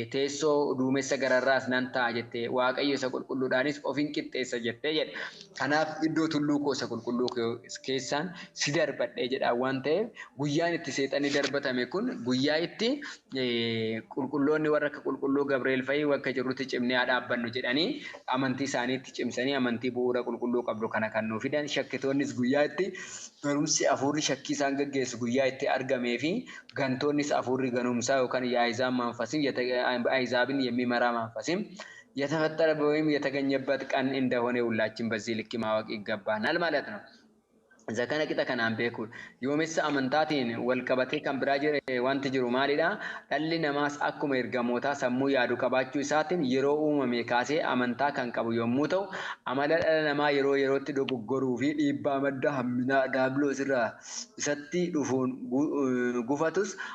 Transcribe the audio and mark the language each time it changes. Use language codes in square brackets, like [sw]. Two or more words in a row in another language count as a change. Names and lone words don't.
[om] teessoo duumessa gararraas nan ta'a jettee waaqayyo isa qulqulluudhaanis ofin qixxeessa jettee jedha kanaaf iddoo tulluu koo isa qulqulluu keessaan si darbadhee jedha waan ta'eef guyyaan itti seexanii darbatame kun guyyaa itti qulqulloonni warra akka qulqulluu Gabriel fa'i wakka jirutti cimnee dhaabbannu jedhanii amantii isaaniitti cimsanii amantii bu'uura qulqulluu qabdu kana kan nuu fidan shakkitoonnis guyyaa itti barumsi afuurri shakkii isaan gaggeessu guyyaa itti argamee fi gantoonnis afuurri ganumsaa yookaan [am] የአሕዛብ መንፈስም የአሕዛብን የሚመራ መንፈስም የተፈጠረ ወይም የተገኘበት ቀን እንደሆነ ሁላችን በዚህ ልክ ማወቅ ይገባናል ማለት ነው። [om] zakana kita kanaan beeku yoomessa amantaatiin wal qabatee kan biraa jire wanti jiru maalidha dhalli namaas akkuma ergamootaa sammuu yaadu qabaachuu isaatiin yeroo uumame kaasee amantaa kan qabu yommuu ta'u amala dhala namaa yeroo yerootti dogoggoruu fi dhiibbaa madda hamminaa daabiloos irraa isatti dhufuun gufatus